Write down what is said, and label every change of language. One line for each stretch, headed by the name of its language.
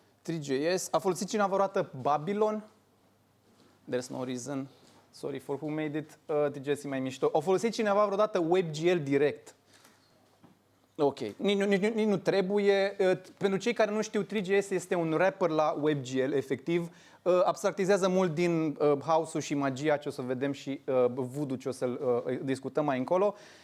Romanian: 3JS, a folosit cineva vreodată Babylon?
English: There's no reason, sorry for who made it,
Romanian: 3JS e mai mișto. A folosit cineva vreodată WebGL direct? Ok, nici nu trebuie. Pentru cei care nu știu, 3JS este un wrapper la WebGL, efectiv. Abstractizează mult din house-ul și magia ce o să vedem și voodoo ce o să discutăm mai încolo.